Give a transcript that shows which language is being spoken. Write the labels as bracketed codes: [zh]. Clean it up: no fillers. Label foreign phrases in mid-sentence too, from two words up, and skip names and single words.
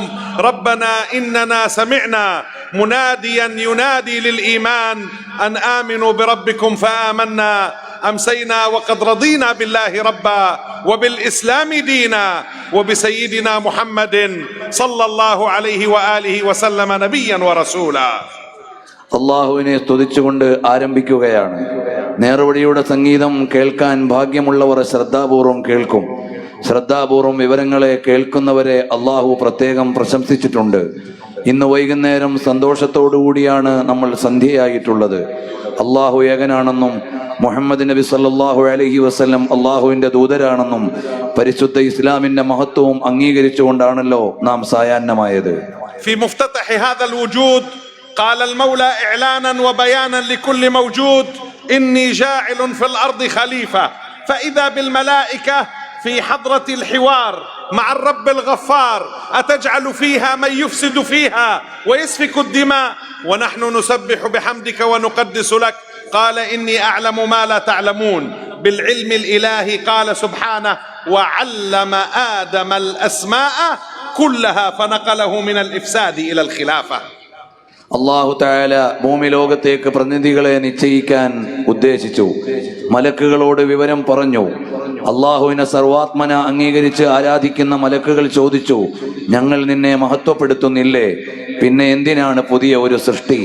[ar] ربنا إننا سمعنا مناديا ينادي للإيمان أن آمنوا بربكم فآمنا. أمسينا وقد رضينا بالله ربا وبالإسلام دينا وبسيدنا محمد صلى الله عليه وآله وسلم نبيا ورسولا. [ml] അള്ളാഹുവിനെ സ്തുതിച്ചുകൊണ്ട് ആരംഭിക്കുകയാണ്. നേർവഴിയുടെ സംഗീതം കേൾക്കാൻ ഭാഗ്യമുള്ളവർ ശ്രദ്ധാപൂർവം കേൾക്കും. ശ്രദ്ധാപൂർവം വിവരങ്ങളെ കേൾക്കുന്നവരെ അള്ളാഹു പ്രത്യേകം പ്രശംസിച്ചിട്ടുണ്ട്. ഇന്ന് വൈകുന്നേരം സന്തോഷത്തോടുകൂടിയാണ് നമ്മൾ സന്ധ്യയായിട്ടുള്ളത്. അള്ളാഹു ഏകനാണെന്നും മുഹമ്മദ് നബി [ar] صلى الله عليه وسلم [ml] അള്ളാഹുവിന്റെ ദൂതരാണെന്നും പരിശുദ്ധ ഇസ്ലാമിന്റെ മഹത്വവും അംഗീകരിച്ചുകൊണ്ടാണല്ലോ നാം സായാഹ്നമായത്. [ar] في مفتتح هذا الوجود قال المولى إعلانا وبيانا لكل موجود إني جاعل في الأرض خليفة. فإذا بالملائكة في حضرة الحوار مع الرب الغفار أتجعل فيها من يفسد فيها ويسفك الدماء ونحن نسبح بحمدك ونقدس لك. قال إني أعلم ما لا تعلمون. بالعلم الإلهي قال سبحانه وعلم آدم الأسماء كلها فنقله من الإفساد إلى الخلافة. الله تعالى [ml] ഭൂമി ലോകത്തേക്ക് പ്രതിനിധികളെ നിശ്ചയിക്കാൻ ഉദ്ദേശിച്ചു. മലക്കുകളോട് വിവരം പറഞ്ഞു. അള്ളാഹുവിനെ സർവാത്മന അംഗീകരിച്ച് ആരാധിക്കുന്ന മലക്കുകൾ ചോദിച്ചു, ഞങ്ങൾ നിന്നെ മഹത്വപ്പെടുത്തുന്നില്ലേ, പിന്നെ എന്തിനാണ് പുതിയ ഒരു സൃഷ്ടി?